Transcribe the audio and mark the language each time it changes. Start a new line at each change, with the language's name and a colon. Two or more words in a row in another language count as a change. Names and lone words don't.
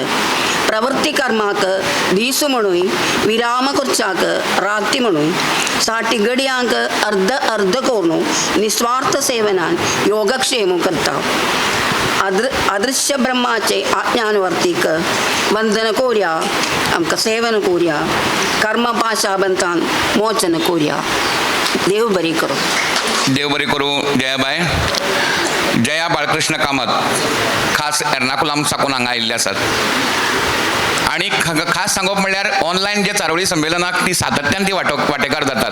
Konkani: प्रवृत्ती कर्माक दिसू म्हणून विराम खुर्चाक राती म्हणून साठी गड्यांक अर्ध अर्ध करून निस्वार्थ सेवनान योगक्षेम करता. अदृश्य ब्रह्माचे आज्ञानवर्तीक वंदन कोऱ्या आमकां सेवन कोऱ्या कर्मपाशाबंतान मोचन कोऱ्या. देव बरी करो. देव बरी करू. जयाबाई जया बाळकृष्ण कामत खास एर्नाकुलम साकून हांगा आयिल्ले आसात. आणि खास सांगप म्हणल्यार ऑनलायन जे चारोळी संमेलनाक ती सातत्यान ती वांटेकार जातात.